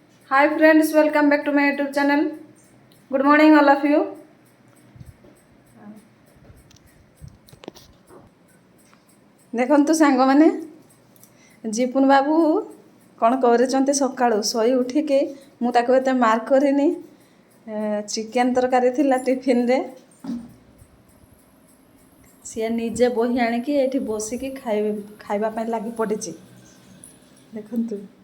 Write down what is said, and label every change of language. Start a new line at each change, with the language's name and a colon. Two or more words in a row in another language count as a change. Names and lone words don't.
English: Hi friends, welcome back to my YouTube channel. Good morning all of you.
Odia: ଦେଖନ୍ତୁ ସାଙ୍ଗମାନେ ଜିପୁନ ବାବୁ କଣ କରି ସକାଳୁ ଶୋଇ ଉଠିକି ମୁଁ ତାକୁ ଏତେ ମାର୍କ କରିନି ଚିକେନ ତରକାରୀ ଥିଲା ଟିଫିନ ରେ ସେ ନିଜେ ବହି ଆଣିକି ଏଠି ବସିକି ଖାଇବା ପାଇଁ ଲାଗି ପଡ଼ିଛି ଦେଖନ୍ତୁ